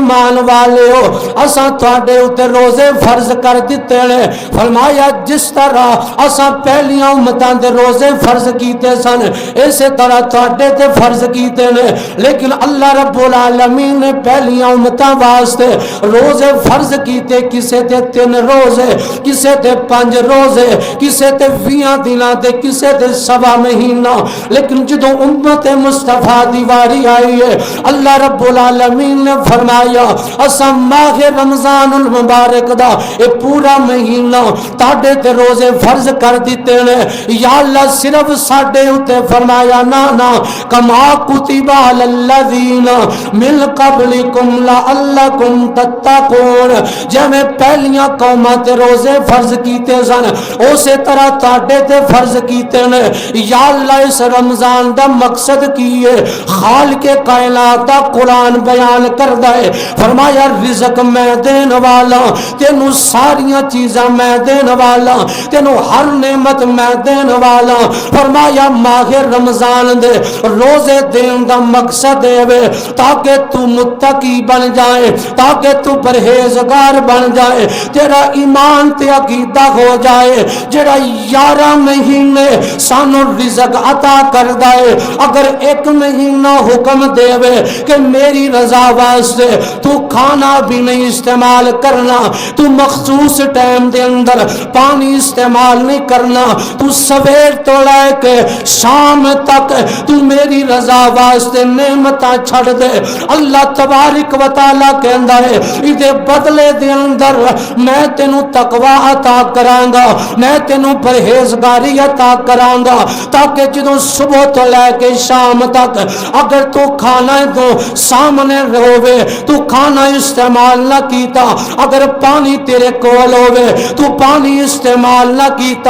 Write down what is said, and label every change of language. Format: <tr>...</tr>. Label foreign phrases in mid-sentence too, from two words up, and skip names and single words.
<pa>ایمان والے ہو اساں تواڈے اوتے روزے فرض کر دتے نے فرمایا جس طرح اساں پہلیاں امتاں دے روزے فرض کیتے سن اسی طرح تواڈے تے فرض کیتے نے لیکن اللہ</pa> <ar>رب العالمین</ar> <pa>نے پہلیاں امتاں واسطے روزے فرض کیتے کسے تے 3 روزے کسے تے 5 روزے کسے تے 20 دناں تے کسے تے 1.25 مہینہ لیکن جدوں امت مصطفیٰ دی واری آئی ہے اللہ</pa> <ar>رب العالمین</ar> <pa>نے فرمایا اساں ماہ رمضان المبارک دا اے پورا مہینہ تاڈے تے روزے فرض کر دیتے نے یا اللہ صرف ساڈے اوتے فرمایا نا</pa> <ar>کما کتب علی الذین من قبلکم لعلکم تتقون</ar> <pa>جویں پہلیاں قوماں تے روزے فرض کیتے سن اسی طرح تاڈے تے فرض کیتے نے یا اللہ اس رمضان دا مقصد کی ہے خالق کائنات دا قرآن بیان کردا ہے فرمایا رزق میں دین والا تینوں ساریاں چیزاں میں دین والا تینوں ہر نعمت میں دین والا فرمایا ماہ رمضان دے روزے دین دا مقصد ہے تاکہ تو متقی بن جائے تاکہ تو پرہیزگار بن جائے تیرا ایمان تے عقیدہ ہو جائے جڑا 11 مہینے سانو رزق عطا کردا ہے اگر 1 مہینہ حکم دے کہ میری رضا واسطے تو کھانا بھی نہیں استعمال کرنا تو مخصوص ٹائم دے اندر پانی استعمال نہیں کرنا تو سویر تو لے کے شام تک تو میری رضا واسطے نعمتاں چھڑ دے اللہ تبارک و تعالی کہندا ہے ایدے بدلے دے اندر میں تینوں تقوی عطا کراں گا میں تینوں پرہیزگاری عطا کراں گا تاکہ جدوں صبح تو لے کے شام تک اگر تو کھانا تو سامنے ہوے تو کھانا استعمال نہ کیتا اگر پانی تیرے کول ہوے تو پانی استعمال نہ کیتا</pa>